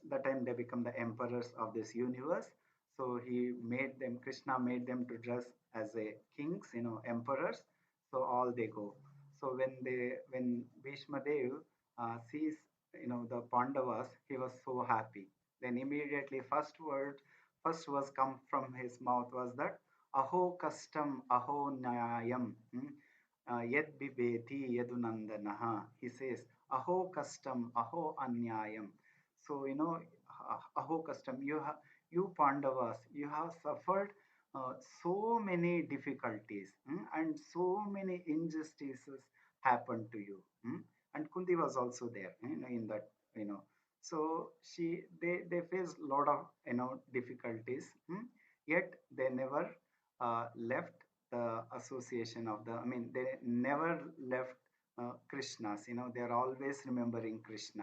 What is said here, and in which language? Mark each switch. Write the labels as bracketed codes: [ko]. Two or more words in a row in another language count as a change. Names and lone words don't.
[en] That time they become the emperors of this universe. So Krishna made them to dress as a kings, emperors. So all they go. So when Bhishma Dev sees, the Pandavas, he was so happy. Then immediately first was come from his mouth was that [sa] अहो कष्टम् अहो न्यायम्. यद् बिभेति यदुनन्दनः. [en] He says, [sa] अहो कष्टम् अहो अन्यायम्. So, अहो कष्टम्, [en] you Pandavas, you have suffered so many difficulties, and so many injustices happened to you. And Kunti was also there, in that, so they faced a lot of, difficulties, yet they never left the association of they never left Krishna's, they're always remembering Krishna.